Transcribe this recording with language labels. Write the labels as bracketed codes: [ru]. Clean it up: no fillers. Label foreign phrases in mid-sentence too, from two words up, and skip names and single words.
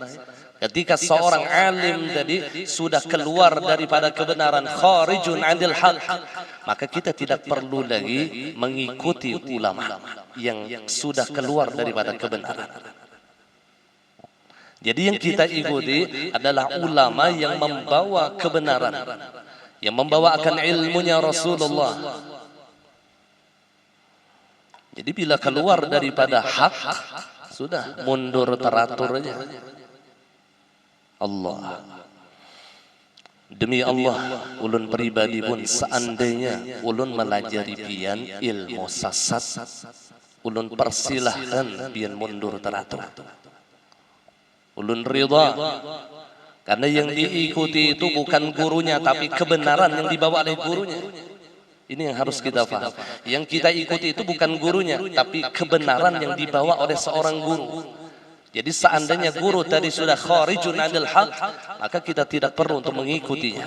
[id] Ketika seorang alim tadi sudah keluar daripada kebenaran, [ar] خارج عن الحق, [id] maka kita tidak perlu lagi mengikuti ulama yang sudah keluar daripada kebenaran. Jadi yang kita ikuti adalah ulama yang membawa kebenaran, yang membawakan ilmunya Rasulullah. Jadi bila keluar daripada hak, sudah mundur teraturnya. [bjn] Allah, demi Allah, ulun pribadi pun seandainya ulun melajari pian ilmu sasat, ulun persilahkan pian mundur teratur. Ulun ridha, [id] karena yang diikuti itu bukan gurunya, tapi kebenaran yang dibawa oleh gurunya. Ini yang harus kita paham. Yang kita ikuti itu bukan gurunya, tapi kebenaran yang dibawa oleh seorang guru. Jadi seandainya guru tadi sudah [ar] خارج عن الحق, [id] maka kita tidak perlu untuk mengikutinya.